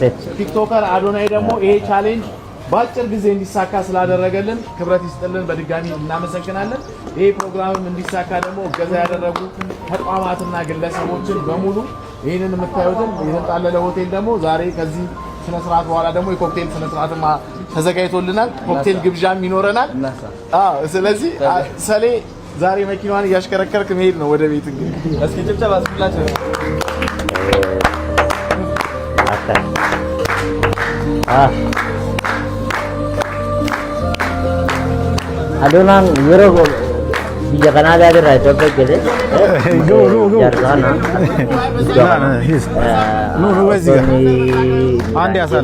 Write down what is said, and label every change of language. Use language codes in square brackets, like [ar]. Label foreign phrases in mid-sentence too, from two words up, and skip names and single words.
[am] ቲክቶከር አዶናይ ደግሞ ይሄ ቻሌንጅ በአጭር ጊዜ እንዲሳካ ስላደረገልን ክብረት ይስጥልን በድጋሚ እናመሰግናለን ይሄ ፕሮግራምም እንዲሳካ ደግሞ እገዛ ያደረጉ ተቋማትና ግለሰቦችን በሙሉ ይሄንን የምታዩትን የተጣለለ ሆቴል ደግሞ ዛሬ ከዚህ ስነ ስርዓት በኋላ ደግሞ የኮክቴል ስነ ስርዓትማ ተዘጋጅቶልናል ኮክቴል ግብዣም ይኖረናል ስለዚህ ሰሌ ዛሬ መኪናዋን እያሽከረከርክ መሄድ ነው ወደ ቤት እንግዲህ እስኪ ጭብጨባ አስብላችሁ [om] Adonan yero biyya Canada irraa Itoophiyaa gale. Jarrana. Andi asal.